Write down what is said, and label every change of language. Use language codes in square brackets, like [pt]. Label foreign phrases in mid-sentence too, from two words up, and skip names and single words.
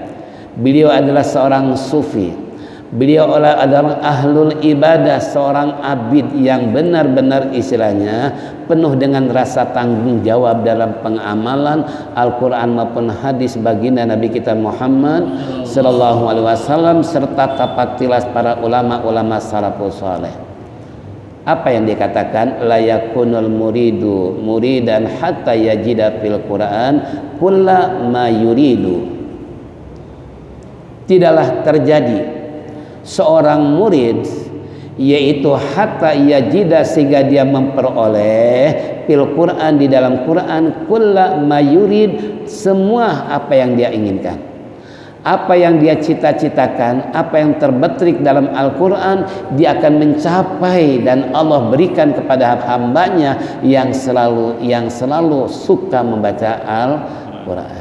[id] Beliau adalah seorang sufi. Beliau adalah [ar] أهل العبادة, [id] seorang abid yang benar-benar istilahnya penuh dengan rasa tanggung jawab dalam pengamalan Al-Quran maupun hadis baginda Nabi kita Muhammad [ar] صلى الله عليه وسلم [id] serta tapak tilas para ulama-ulama [ar] السلف الصالح. [id] Apa yang dikatakan? [ar] لا يكون المريد مريدا حتى يجد في القرآن كل ما يريد. [id] Tidaklah terjadi seorang murid yaitu [ar] حتى يجد [id] sehingga dia memperoleh [ar] في القرآن [id] di dalam Quran [ar] كل ما يريد, [id] semua apa yang dia inginkan, apa yang dia cita-citakan, apa yang terbetik dalam Al-Quran dia akan mencapai, dan Allah berikan kepada hambanya yang selalu suka membaca Al-Quran.